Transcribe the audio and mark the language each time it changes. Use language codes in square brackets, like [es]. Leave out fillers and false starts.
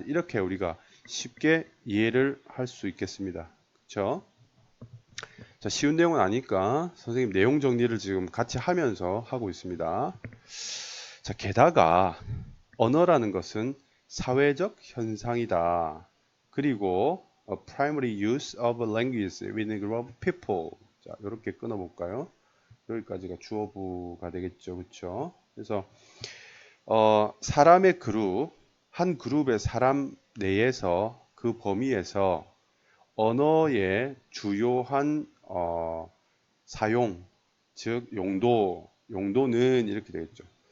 [ko] 이렇게 우리가 쉽게 이해를 할 수 있겠습니다. 그렇죠? 자, 쉬운 내용은 아니까 선생님 내용 정리를 지금 같이 하면서 하고 있습니다. 자, 게다가 언어라는 것은 사회적 현상이다. [en] 그리고 a primary use of language within a group of people. [ko] 자, 이렇게 끊어볼까요? 여기까지가 주어부가 되겠죠, 그렇죠? 그래서 사람의 그룹, 한 그룹의 사람 내에서 그 범위에서 언어의 주요한 사용, 즉 용도는 이렇게 되겠죠.